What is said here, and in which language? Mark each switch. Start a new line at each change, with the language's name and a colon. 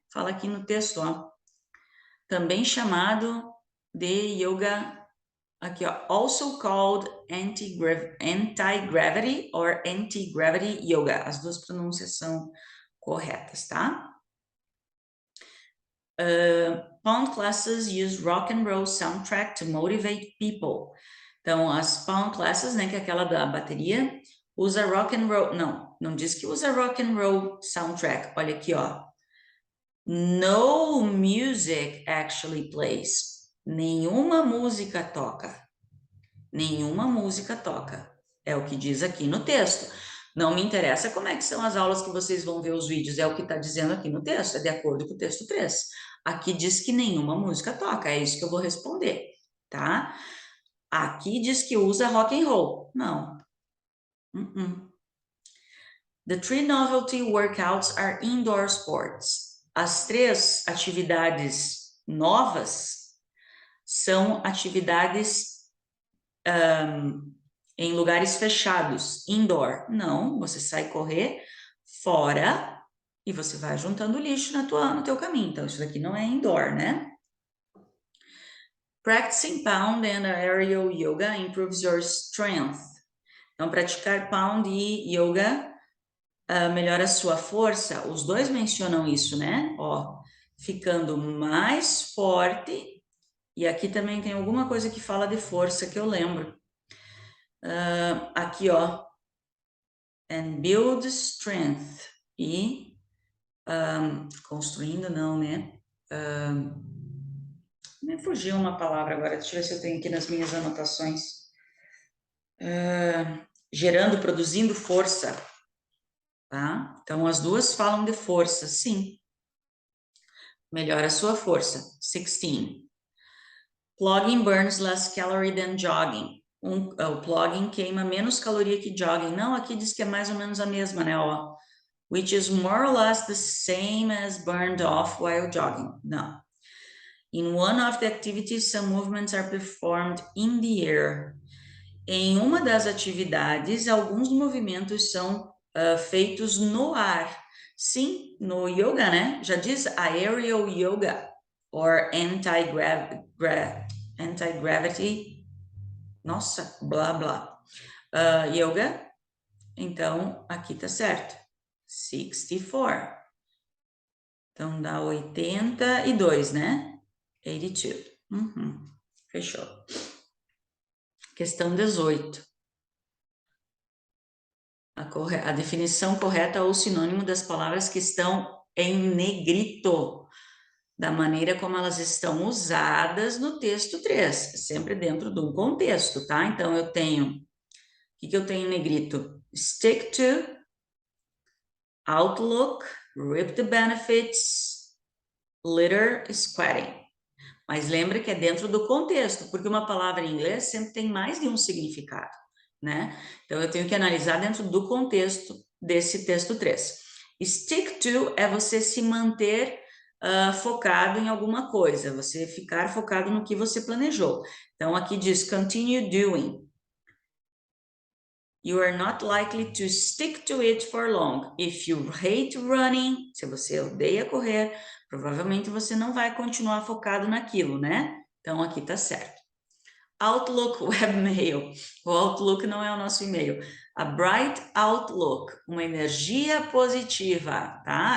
Portuguese: Fala aqui no texto, ó. Também chamado de yoga, aqui ó,
English: also called anti-gravity or anti-gravity yoga.
Portuguese: As 2 pronúncias são corretas, tá?
English: Pound classes use rock and roll soundtrack to motivate people.
Portuguese: Então, as Pound classes, né, que é aquela da bateria, usa rock and roll, não diz que usa rock and roll soundtrack. Olha aqui, ó.
English: No music actually plays.
Portuguese: Nenhuma música toca. Nenhuma música toca. É o que diz aqui no texto. Não me interessa como é que são as aulas que vocês vão ver os vídeos, é o que está dizendo aqui no texto, é de acordo com o texto 3. Aqui diz que nenhuma música toca, é isso que eu vou responder, tá? Aqui diz que usa rock and roll. Não.
English: The 3 novelty workouts are indoor sports.
Portuguese: As 3 atividades novas são atividades em lugares fechados, indoor. Não, você sai correr fora e você vai juntando lixo no teu caminho. Então, isso daqui não é indoor, né?
English: Practicing pound and aerial yoga improves your strength.
Portuguese: Então, praticar pound e yoga melhora a sua força. Os 2 mencionam isso, né? Ó, ficando mais forte. E aqui também tem alguma coisa que fala de força que eu lembro. Aqui, ó.
English: And build strength.
Portuguese: E construindo, não, né? Me fugiu uma palavra agora. Deixa eu ver se eu tenho aqui nas minhas anotações. Gerando, produzindo força. Tá? Então, as 2 falam de força, sim. melhora a sua força. 16.
English: Plogging burns less calorie than jogging.
Portuguese: O plogging queima menos caloria que jogging. Não, aqui diz que é mais ou menos a mesma, né?
English: Ó, which is more or less the same as burned off while jogging. Não. In one of the activities, some movements are performed in the air.
Portuguese: Em uma das atividades, alguns movimentos são feitos no ar. Sim, no yoga, né? Já diz aerial yoga or anti-gravity. Nossa, blá blá. Yoga. Então, aqui tá certo. 64. Então, dá 82, né? 82. Fechou. Questão 18. A definição correta ou sinônimo das palavras que estão em negrito, da maneira como elas estão usadas no texto 3, sempre dentro de um contexto, tá? Então, eu tenho, o que eu tenho em negrito?
English: Stick to, outlook, reap the benefits, litter, squatting.
Portuguese: Mas lembra que é dentro do contexto, porque uma palavra em inglês sempre tem mais de um significado, né? Então, eu tenho que analisar dentro do contexto desse texto 3. Stick to é você se manter focado em alguma coisa, você ficar focado no que você planejou. Então, aqui diz
English: continue doing. You are not likely to stick to it for long. If you hate running,
Portuguese: se você odeia correr, provavelmente você não vai continuar focado naquilo, né? Então, aqui tá certo. Outlook Webmail. O Outlook não é o nosso e-mail.
English: A Bright Outlook,
Portuguese: uma energia positiva, tá?